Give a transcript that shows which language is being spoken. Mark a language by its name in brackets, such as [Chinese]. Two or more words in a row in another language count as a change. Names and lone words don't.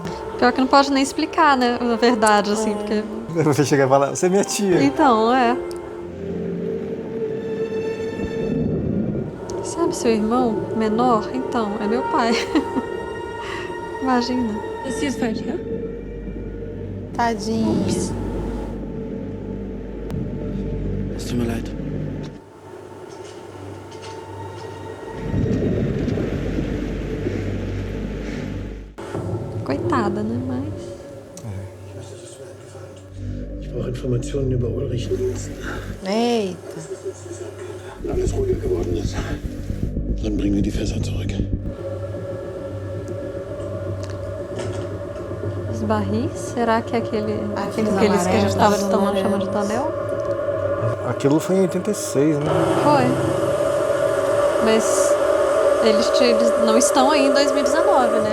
[Portuguese] Pior que não pode nem explicar, né? Na verdade, assim, porque. Você chega e fala, você é minha tia. Então, é. Sabe seu irmão menor? Então, é meu pai. Imagina. [German] Das hier ist falsch, ja? [Portuguese] Tadinho. [German] Es tut mir leid. [Portuguese] Coitada, né? Mas. [German] Ich brauche Informationen über Ulrich. [Portuguese] Eita. [German] Wenn alles ruhiger geworden ist, dann bringen wir die Fässer zurück. [Portuguese] Os barris? Será que é aqueles que a amarelos, gente estava amarelos. chamando de tonel? Aquilo foi em 86, né? Foi. Mas eles não estão aí em 2019, né?